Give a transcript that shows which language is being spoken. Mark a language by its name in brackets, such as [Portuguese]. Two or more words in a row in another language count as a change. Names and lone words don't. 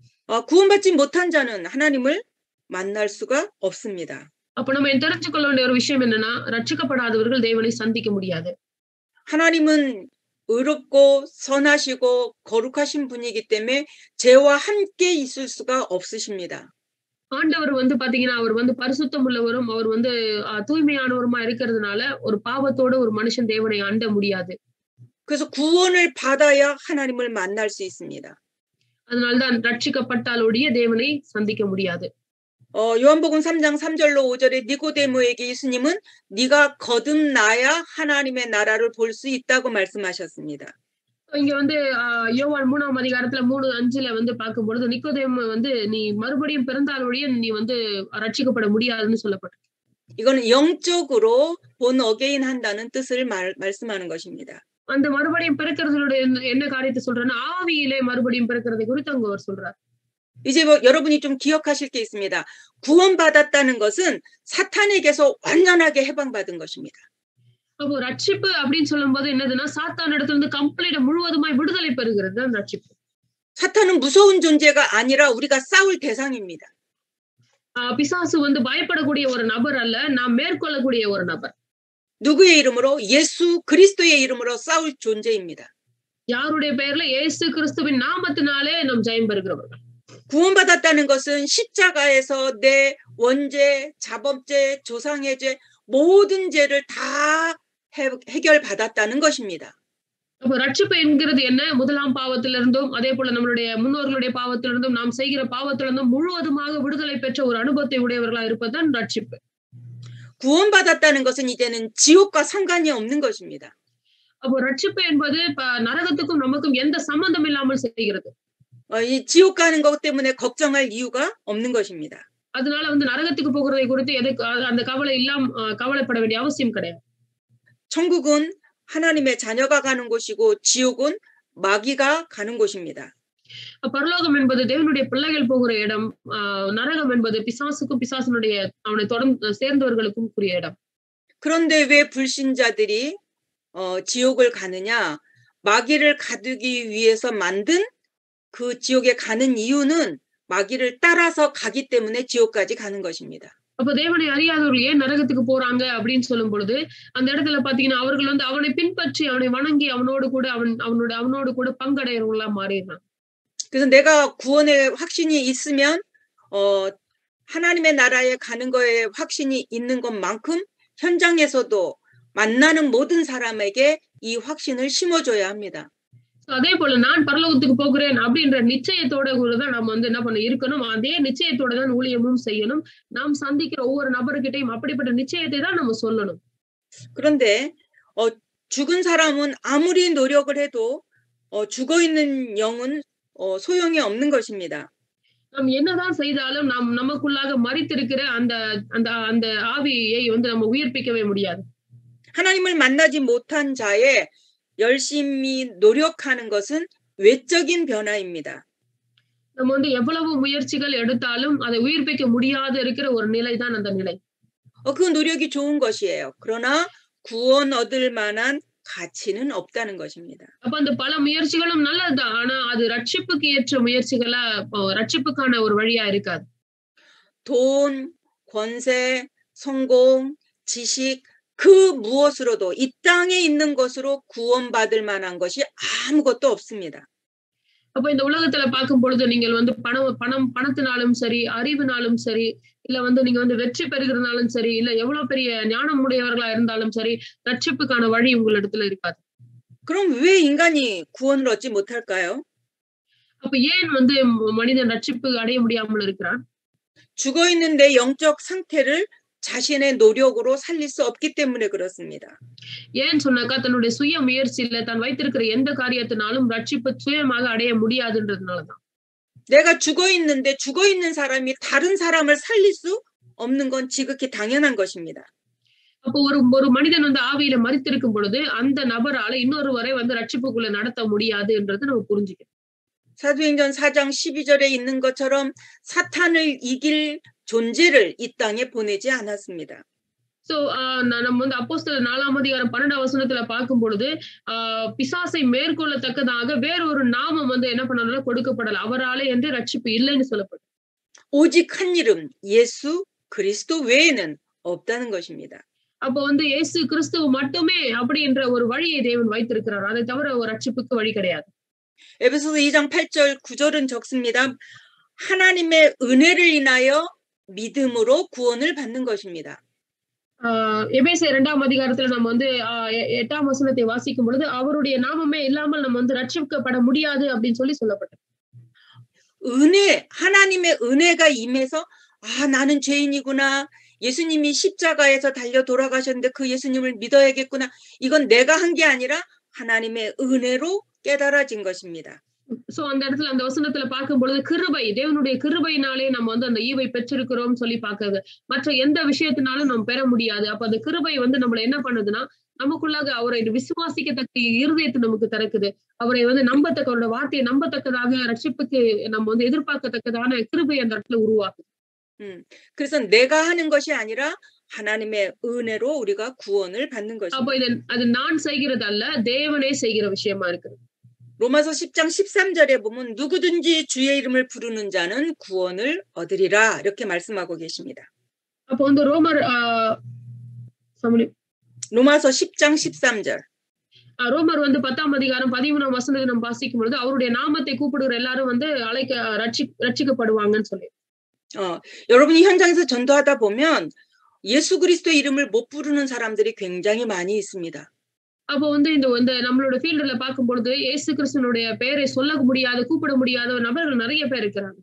[Korean] 구원받지 못한 자는 하나님을 만날 수가 없습니다. [Tamil] அப்ப நம்ம தெரிஞ்சுக்கொள்ள வேண்டிய ஒரு விஷயம் என்னன்னா, ரட்சிக்கப்படாதவர்கள் தேவனை சந்திக்க முடியாது. [Korean] 하나님은 의롭고 선하시고 거룩하신 분이기 때문에 죄와 함께 있을 수가 없으십니다. [Tamil] ஆண்டவர் வந்து பாத்தீங்கன்னா, அவர் வந்து பரிசுத்தம் உள்ளவரும், அவர் வந்து தூய்மையானவருமா இருக்கிறதுனால, ஒரு பாவத்தோட ஒரு மனுஷன் தேவனை அண்ட முடியாது. [Korean] 그래서 구원을 받아야 하나님을 만날 수 있습니다. [Tamil] அதனால்தான் ரட்சிக்கப்பட்டால் ஒழிய தேவனை சந்திக்க முடியாது. [Korean] 요한복음 3장 3절로 5절에 니고데모에게 예수님은 네가 거듭나야 하나님의 나라를 볼 수 있다고 말씀하셨습니다. [Tamil] இங்க வந்து யோவான் 3ஆம் அதிகாரத்துல 3:5ல வந்து பார்க்கும்பொழுது நிக்கோதேமு வந்து நீ மறுபடியும் பிறந்தால் ஒழிய நீ வந்து ரட்சிக்கப்பட முடியாதுன்னு சொல்லப்பட்டிருக்கு. [Korean] 이거는 영적으로 [English] born again [Korean] 한다는 뜻을 말씀하는 것입니다. [Tamil] அந்த மறுபடியும் பிறக்கிறதுடைய என்ன காரியத்தை சொல்றேன்னா ஆவியிலே மறுபடியும் பிறக்கிறதை குறித்து அங்க அவர் சொல்றார். [Korean] 이제 여러분이 좀 기억하실 게 있습니다. 구원받았다는 것은 사탄에게서 완전하게 해방받은 것입니다. [Tamil] அப்போ ரட்சிப்பு அப்படின்னு சொல்லும்போது என்னதுன்னா சாத்தான் இடத்துல இருந்து கம்ப்ளீட்டா முழுவதுமாய் விடுதலை பெறுகிறது தான் ரட்சிப்பு. [Korean] 사탄은 무서운 존재가 아니라 우리가 싸울 대상입니다. [Tamil] பிசாசு வந்து பயப்படக்கூடிய ஒரு நபர் அல்ல, நாம் மேற்கொள்ளக்கூடிய ஒரு நபர். [Korean] 누구의 이름으로? 예수 그리스도의 이름으로 싸울 존재입니다. [Tamil] யாருடைய பெயர்ல? இயேசு கிறிஸ்துவின் நாமத்தினாலே நாம் ஜெயம் பெறுகிறவர்கள். [Korean] 구원받았다는 것은 십자가에서 내 원죄, 자범죄, 조상의 죄 모든 죄를 다 해결받았다는 것입니다. [Tamil] அப்ப ரட்சிப்பு என்கிறது என்ன? முதலாம் பாவத்திலிருந்தும் அதே போல நம்மளுடைய முன்னோர்களுடைய பாவத்திலிருந்தும் நாம் செய்கிற பாவத்திலிருந்தும் முழுவதுமாக விடுதலை பெற்ற ஒரு அனுபவத்தை உடையவர்களா இருப்பதுதான் ரட்சிப்பு. [Korean] 구원받았다는 것은 이제는 지옥과 상관이 없는 것입니다. [Tamil] அப்போ ரட்சிப்பு என்பது நரகத்துக்கும் நமக்கும் எந்த சம்பந்தம் இல்லாமல் செய்கிறது. [Korean] 이 지옥 가는 것 때문에 걱정할 이유가 없는 것입니다. [Tamil] அதனால வந்து நரகத்துக்கு போகிறதை குறித்து எதுக்கு அந்த கவலைப்பட வேண்டிய அவசியம் கிடையாது. [Korean] 천국은 하나님의 자녀가 가는 곳이고 지옥은 마귀가 가는 곳입니다. [Tamil] பரலோகம் என்பது தேவனுடைய பிள்ளைகள் போகிற இடம், நரகம் என்பது பிசாசுக்கும் பிசாசனுடைய அவனை தொடர்ந்து சேர்ந்தவர்களுக்கும் கூடிய இடம். [Korean] 그런데 왜 불신자들이 지옥을 가느냐? 마귀를 가두기 위해서 만든 그 지옥에 가는 이유는 마귀를 따라서 가기 때문에 지옥까지 가는 것입니다. [Tamil] அப்ப தேவனை அறியாதவர்கள் ஏன் நரகத்துக்கு போறாங்க அப்படின்னு சொல்லும் பொழுது அந்த இடத்துல பாத்தீங்கன்னா அவர்கள் வந்து அவனை பின்பற்றி அவனை வணங்கி அவனோடு கூட பங்கடையவர்களா மாறிடுறாங்க. [Korean] 그래서 내가 구원의 확신이 있으면 하나님의 나라에 가는 거에 확신이 있는 것만큼 현장에서도 만나는 모든 사람에게 이 확신을 심어줘야 합니다. [Tamil] அதே போல நான் பரலோகத்துக்கு போகிறேன் அப்படின்ற நிச்சயத்தோட தான் நம்ம வந்து என்ன பண்ண இருக்கணும். அதே நிச்சயத்தோட தான் ஊழியமும் செய்யணும். நாம் சந்திக்கிற ஒவ்வொரு நபர்கிட்டையும் அப்படிப்பட்ட நிச்சயத்தை தான் நம்ம சொல்லணும். [Korean] 그런데 죽은 사람은 아무리 노력을 해도 죽어 있는 영은 소용이 없는 것입니다. [Tamil] நாம் என்னதான் செய்தாலும் நாம் நமக்குள்ளாக மரித்திருக்கிற அந்த ஆவியை வந்து நம்ம உயிர்ப்பிக்கவே முடியாது. [Korean] 하나님을 만나지 못한 자의 열심히 노력하는 것은 외적인 변화입니다. [Tamil] நம்ம வந்து எவ்வளவு முயற்சிகள் எடுத்தாலும் அதை உயிர்ப்பிக்க முடியாத இருக்கிற ஒரு நிலை தான் அந்த நிலை. [Korean] 그 노력이 좋은 것이에요. 그러나 구원 얻을 만한 가치는 없다는 것입니다. [Tamil] அப்ப அந்த பல முயற்சிகளும் நல்லதுதான். ஆனா அது ரட்சிப்புக்கு ஏற்ற முயற்சிகளா ரட்சிப்புக்கான ஒரு வழியா இருக்காது. [Korean] 돈, 권세, 성공, 지식 그 무엇으로도 이 땅에 있는 것으로 구원받을 만한 것이 아무것도 없습니다. [Tamil] அப்ப இந்த உலகத்துல பார்க்கும் பொழுது நீங்கள் வந்து பணத்தினாலும் சரி, அறிவினாலும் சரி, இல்ல வந்து நீங்க வந்து வெற்றி பெறுகிறதுனாலும் சரி, இல்ல எவ்வளவு பெரிய ஞானம் உடையவர்களா இருந்தாலும் சரி, ரட்சிப்புக்கான வழி உங்களிடத்துல இருக்காது. [Korean] 그럼 왜 인간이 구원을 얻지 못할까요? [Tamil] அப்ப ஏன் வந்து மனிதன் ரட்சிப்பு அடைய முடியாமல் இருக்கிறான்? [Korean] 죽어 있는 내 영적 상태를 자신의 노력으로 살릴 수 없기 때문에 그렇습니다. [Tamil] ஏன் சொன்னாக்கா தன்னுடைய சுய முயற்சியில தான் வைத்திருக்கிற எந்த காரியத்தினாலும் ரட்சிப்பு சுயமாக அடைய முடியாதுன்றதுனாலதான். [Korean] 내가 죽어 있는데 죽어 있는 사람이 다른 사람을 살릴 수 없는 건 지극히 당연한 것입니다. [Tamil] அப்போ ஒரு மனிதன் வந்து ஆவியில மரித்திருக்கும் பொழுது அந்த நபரால இன்னொருவரை வந்து ரட்சிப்புக்குள்ள நடத்த முடியாதுன்றது நம்ம புரிஞ்சுக்கணும். [Korean] 사도행전 4장 12절에 있는 것처럼 사탄을 이길 존재를 이 땅에 보내지 않았습니다. [Tamil] சோ நம்ம வந்து அப்போஸ்தலர் 4ஆம் அதிகாரம் 12ஆம் வசனத்துல பார்க்கும் பொழுது பிசாசை மேற்கொள்ளத்தக்கதாக வேறொரு நாமம் வந்து என்ன பண்ணணும்னா கொடுக்கப்படல. அவராலே என்று ரட்சிப்பு இல்லைன்னு சொல்லப்படும். [Korean] 오직 한 이름 예수 그리스도 외에는 없다는 것입니다. [Tamil] அப்போ வந்து இயேசு கிறிஸ்து மட்டுமே அப்படின்ற ஒரு வழியை தேவன் வைத்திருக்கிறார். அதை தவிர ஒரு ரட்சிப்புக்கு வழி கிடையாது. [Korean] 에베소서 2장 8절 9절은 적습니다. 하나님의 은혜를 인하여 믿음으로 구원을 받는 것입니다. [Tamil] எபேசியர் 2ஆம் அதிகாரத்துல நம்ம வந்து 8ஆம் வசனத்தை வாசிக்கும் பொழுது அவருடைய நாமமே இல்லாமல் நம்ம வந்து ரட்சிக்கப்பட முடியாது அப்படின்னு சொல்லப்பட்டது. [Korean] 은혜, 하나님의 은혜가 임해서 나는 죄인이구나. 예수님이 십자가에서 달려 돌아가셨는데 그 예수님을 믿어야겠구나. 이건 내가 한 게 아니라 하나님의 은혜로 깨달아진 것입니다. [Tamil] சோ அந்த இடத்துல அந்த வசனத்துல பார்க்கும் பொழுது கிருபை, தேவனுடைய கிருபையினாலே நம்ம வந்து அந்த ஈவை பெற்றிருக்கிறோம் சொல்லி பார்க்கிறது. மற்ற எந்த விஷயத்தினாலும் நம்ம பெற முடியாது. அப்ப அந்த கிருபை வந்து நம்மள என்ன பண்ணுதுன்னா நமக்குள்ளாக அவரை விசுவாசிக்கத்தக்க இருதயத்தை நமக்கு திறக்குது. அவரை வந்து நம்பத்தக்க, அவரோட வார்த்தையை நம்பத்தக்கதாக ரட்சிப்புக்கு நம்ம வந்து எதிர்பார்க்கத்தக்கதான கிருபை அந்த இடத்துல உருவாக்குது. [Korean] 그래서 내가 하는 것이 아니라 하나님의 은혜로 우리가 구원을 받는 것입니다. [Tamil] அப்ப அது நான் செய்கிறது அல்ல, தேவனே செய்கிற விஷயமா இருக்குது. [Korean] 로마서 10장 13절에 보면 누구든지 주의 이름을 부르는 자는 구원을 얻으리라 이렇게 말씀하고 계십니다. [Tamil] அப்போ வந்து [Korean] 로마서 10장 13절. [Tamil] ரோமர் வந்து 10ஆம் அதிகாரம் 13ஆம் வசனத்தை நம்ம வாசிக்கும் பொழுது அவருடைய நாமத்தை கூப்பிடுகிற எல்லாரும் வந்து ரட்சிக்கப்படுவாங்கன்னு சொல்லி. [Korean] 여러분이 현장에서 전도하다 보면 예수 그리스도 이름을 못 부르는 사람들이 굉장히 많이 있습니다. [Tamil] அப்போ வந்து இந்த நம்மளோட ஃபீல்டுல பார்க்கும் பொழுது இயேசு கிறிஸ்துனுடைய பெயரை சொல்ல முடியாத, கூப்பிட முடியாத நபர்கள் நிறைய பேர் இருக்கிறாங்க.